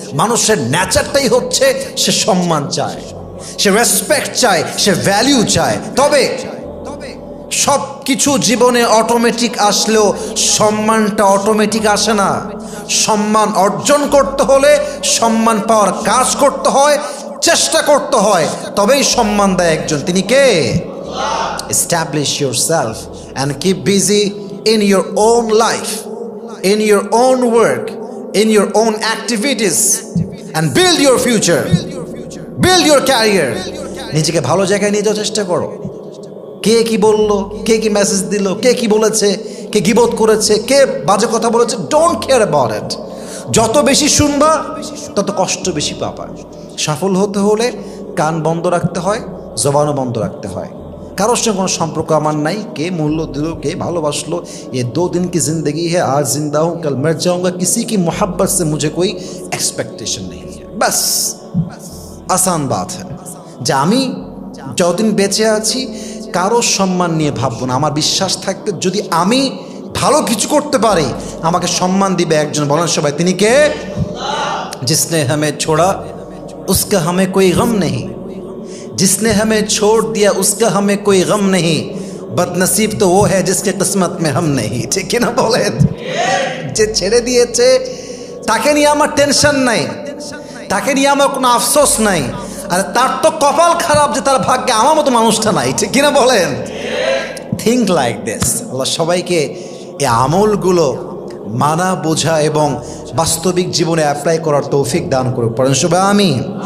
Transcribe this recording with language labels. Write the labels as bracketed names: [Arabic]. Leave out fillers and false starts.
[Bangla] মানুষের নেচারটাই হচ্ছে সে সম্মান চায়, সে রেসপেক্ট চায়, সে ভ্যালিউ চায়। তবে সব কিছু জীবনে অটোমেটিক আসলেও সম্মানটা অটোমেটিক আসে না। সম্মান অর্জন করতে হলে সম্মান পাওয়ার কাজ করতে হয়, চেষ্টা করতে হয়, তবেই সম্মান দেয় একজন। তিনি কে? [English] Establish yourself and keep busy in your own life, in your own work, in your own activities, and build your future, build your career. [Bangla] নিজেকে ভালো জায়গায় নিয়ে যাওয়ার চেষ্টা করো। কে কি বললো, কে কি মেসেজ দিল, কে কি বলেছে, কে গীবত করেছে, কে বাজে কথা বলেছে, [English] Don't care about it. [Bangla] যত বেশি শুনবা তত কষ্ট বেশি পাবা। সফল হতে হলে কান বন্ধ রাখতে হয়, জবানও বন্ধ রাখতে হয়। কারোর সঙ্গে কোনো সম্পর্ক আমার নাই, কে মূল্য দিল, কে ভালোবাসলো, [Hindi] ये 2 दिन की ज़िंदगी है, आज जिंदा हूँ कल मर जाऊँगा, किसी की मोहब्बत से मुझे कोई एक्सपेक्टेशन नहीं है। बस आसान बात है [Bangla] যে আমি যতদিন বেঁচে আছি কারোর সম্মান নিয়ে ভাববো না। আমার বিশ্বাস থাকতে যদি আমি ভালো কিছু করতে পারি, আমাকে সম্মান দিবে একজন। বলেন সবাই, তিনি কে? [Hindi] जिसने हमें छोड़ा उसका हमें कोई गम नहीं, जिसने हमें छोड़ दिया उसका हमें कोई गम नहीं, बदनसीब तो वो है जिसके किस्मत में हम नहीं। [Bangla] ঠিক কিনা বলেন? যে ছেড়ে দিয়েছে তাকে নিয়ে আমার টেনশন নাই, তাকে নিয়ে আমার কোনো আফসোস নাই। আর তার তো কপাল খারাপ যে তার ভাগ্যে আমার মতো মানুষটা নাই। ঠিক কিনা বলেন? [English] Think like this. [Bangla] আল্লাহ সবাইকে এই আমলগুলো মানা, বোঝা এবং বাস্তবিক জীবনে অ্যাপ্লাই করার তৌফিক দান করুক। পড়েন সবাই আমিন।